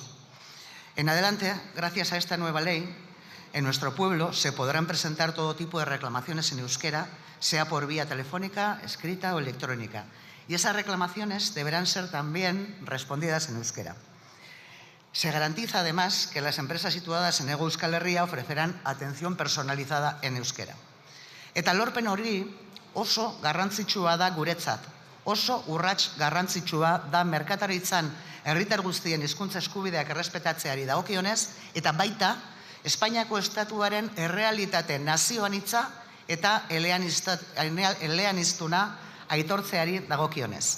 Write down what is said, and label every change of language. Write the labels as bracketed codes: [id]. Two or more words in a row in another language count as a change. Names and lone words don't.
[es] En adelante, gracias a esta nueva ley, en nuestro pueblo se podrán presentar todo tipo de reclamaciones en euskera, sea por vía telefónica, escrita o electrónica. Y esas reclamaciones deberán ser también respondidas en euskera. Se garantiza además que las empresas situadas en Hego Euskal Herria ofrecerán atención personalizada en euskera. [eu] Eta lorpen hori oso garrantzitsua da guretzat, oso urrats garrantzitsua da merkataritzan herritar guztien hizkuntza eskubideak errespetatzeari dagokionez eta baita Espainiako estatuaren errealitate nazioanitza eta eleaniztuna aitortzeari dagokionez.